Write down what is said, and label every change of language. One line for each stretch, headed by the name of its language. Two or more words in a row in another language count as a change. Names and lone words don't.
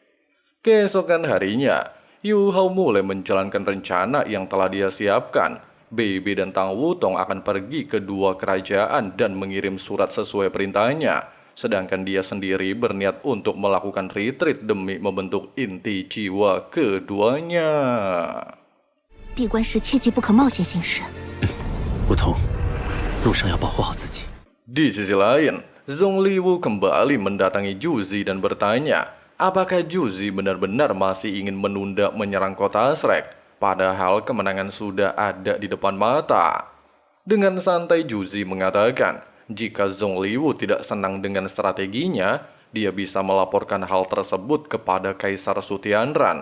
Indonesian: Keesokan harinya, Yu Hao mulai menjalankan rencana yang telah dia siapkan. Bebe dan Tang Wutong akan pergi ke dua kerajaan dan mengirim surat sesuai perintahnya. Sedangkan dia sendiri berniat untuk melakukan retreat demi membentuk inti jiwa keduanya.
Chinese: 闭关时切记不可冒险行事。梧桐，路上要保护好自己。
Indonesian: Di sisi lain, Zhong Liwu kembali mendatangi Juzi dan bertanya, apakah Juzi benar-benar masih ingin menunda menyerang kota Shrek, padahal kemenangan sudah ada di depan mata. Dengan santai Juzi mengatakan, jika Zhong Liwu tidak senang dengan strateginya, dia bisa melaporkan hal tersebut kepada Kaisar Sutianran.